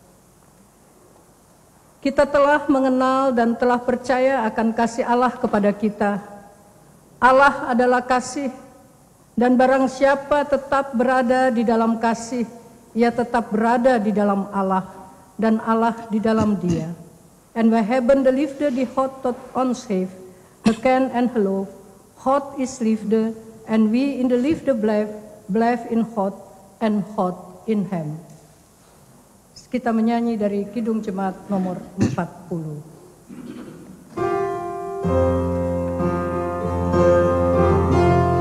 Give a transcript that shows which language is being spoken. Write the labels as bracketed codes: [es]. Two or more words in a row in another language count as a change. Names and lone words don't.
[id] Kita telah mengenal dan telah percaya akan kasih Allah kepada kita. Allah adalah kasih, dan barang siapa tetap berada di dalam kasih, ia tetap berada di dalam Allah, dan Allah di dalam dia. [nl] En we hebben de liefde die God tot ons heeft, gekend en geloofd. God is liefde, en wie in de liefde blijft in God, en God in hem. [id] Kita menyanyi dari Kidung Jemaat nomor 40.